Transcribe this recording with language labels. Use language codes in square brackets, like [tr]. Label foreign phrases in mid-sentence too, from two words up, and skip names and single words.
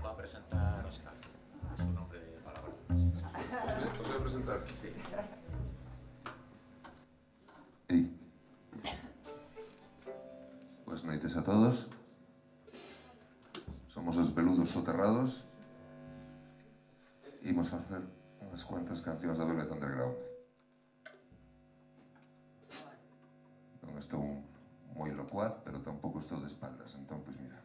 [es] presentar Óscar. Es un nombre de palabra. ¿Os voy a presentar? Sí. [gl] Sí. Buenas noites a todos. Somos os Peludos Soterrados. Imos facer unhas cuantas cancións da Velvet Underground. Non estou moi locuaz, pero tampouco estou de espaldas, entón, pois mira.